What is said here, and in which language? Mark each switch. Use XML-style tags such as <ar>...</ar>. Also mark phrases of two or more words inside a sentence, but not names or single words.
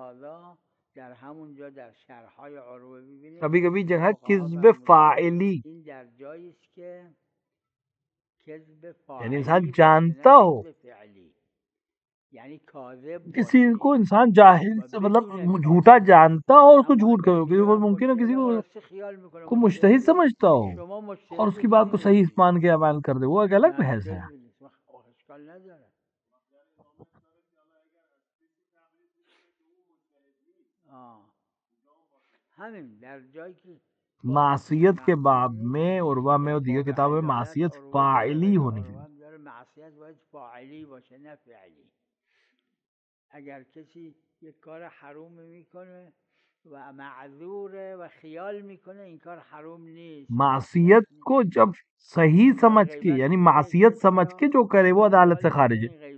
<ur>کبھی کبھی جگہ کذب فاعلی، یعنی انسان جانتا ہو کسی کو، انسان جاہل مطلب جھوٹا جانتا ہو اور اس کو جھوٹ کرو، ممکن ہے کسی کو مجتہد سمجھتا ہو اور اس کی بات کو صحیح مان کے عمل کر دے، وہ ایک الگ بحث ہے. معصیت کے باب میں عروہ میں اور دیگر کتابوں میں معصیت فاعلی ہونی چاہیے.</ur> <fa>معصیت باید فاعلی باشه نه فعلی. اگر کسی یک کار حروم میکنه و معذوره و خیال میکنه این کار حروم نیست،</fa> <ur>معصیت کو جب صحیح سمجھ کے یعنی معصیت سمجھ کے جو کرے وہ عدالت سے خارج ہے.</ur>